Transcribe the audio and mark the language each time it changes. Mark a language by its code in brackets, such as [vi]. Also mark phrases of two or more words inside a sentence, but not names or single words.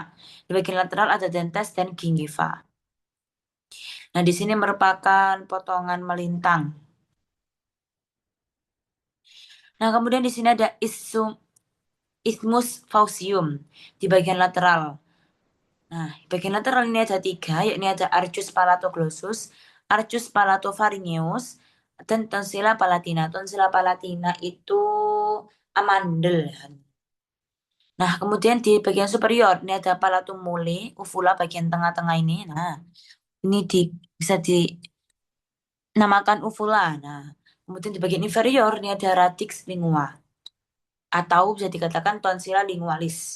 [id] Di bagian lateral ada dentes dan gingiva. Nah, di sini merupakan potongan melintang. Nah, kemudian di sini ada [la] isthmus faucium [id] di bagian lateral. Nah, di bagian lateral ini ada 3, yakni ada [la] arcus palatoglossus, arcus palatopharyngeus, [id] dan [la] tonsilla palatina. Tonsilla palatina [id] itu amandel. Nah, kemudian di bagian superior ini ada [la] palatum mole, [id] uvula bagian tengah-tengah ini. Nah, ini bisa dinamakan uvula. Nah, kemudian di bagian inferior ini ada [la] radix lingua [id] atau bisa dikatakan [la] tonsilla lingualis.